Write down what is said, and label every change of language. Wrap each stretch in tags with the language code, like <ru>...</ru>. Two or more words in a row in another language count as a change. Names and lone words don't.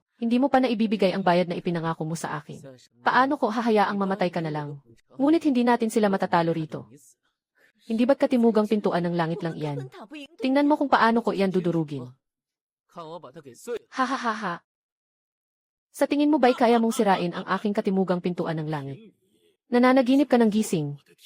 <tl>Hindi mo pa naibibigay ang bayad na ipinangako mo sa akin. Paano ko hahayaang mamatay ka na lang? Ngunit hindi natin sila matatalo rito. Hindi ba't katimugang pintuan ng langit lang</tl> <zh>我根</zh> <tl>iyan?</tl> <zh>本打不赢对</zh> <tl>Tingnan mo kung paano ko iyan dudurugin.</tl> <zh>看我把它给碎了。 Hahaha.</zh> <tl>Sa tingin mo ba'y kaya mong sirain ang aking katimugang pintuan ng langit? Nananaginip ka ng gising.</tl>